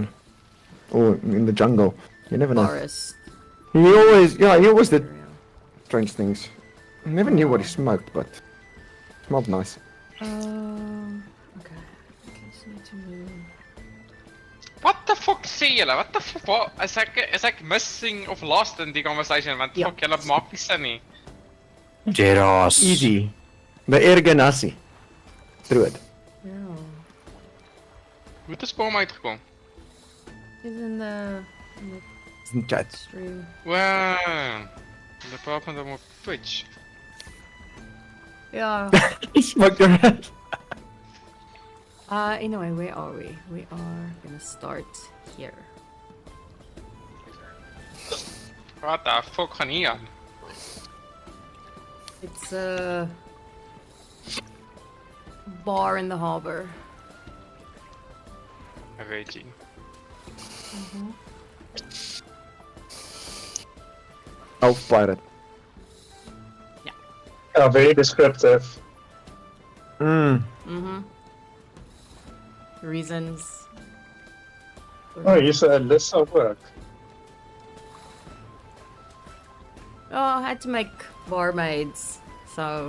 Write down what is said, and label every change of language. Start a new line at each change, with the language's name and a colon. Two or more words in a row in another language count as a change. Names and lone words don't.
English: Or in the jungle. You never know. Forest. He always did area. strange things. I never knew what he smoked, but smelled nice. Okay. Just need to move. What the fuck
Afrikaans: sê julle?
English: What the fuck?
Afrikaans: Wat is ek missing of lost in die conversation? Want Ja. fuck julle maak nie sin nie.
English: Jeros. Easy. The Erganassi. Through it. Yeah.
Afrikaans: Hoe het 'n spaam uitgekom?
English: He's in the It's in chat. stream. Wow.
Afrikaans: Hulle praat met hom op Twitch.
English: Yeah. He smoked your head. Anyway, where are we? We are gonna start here.
Afrikaans: Wat
English: the fuck
Afrikaans: gaan hier aan?
English: It's a bar in the harbor.
Afrikaans: Weet jy.
English: Elf pirate. Yeah, very descriptive. Mm. Mm-hmm. Reasons. Oh, you said list of work. Oh, I had to make barmaids, so.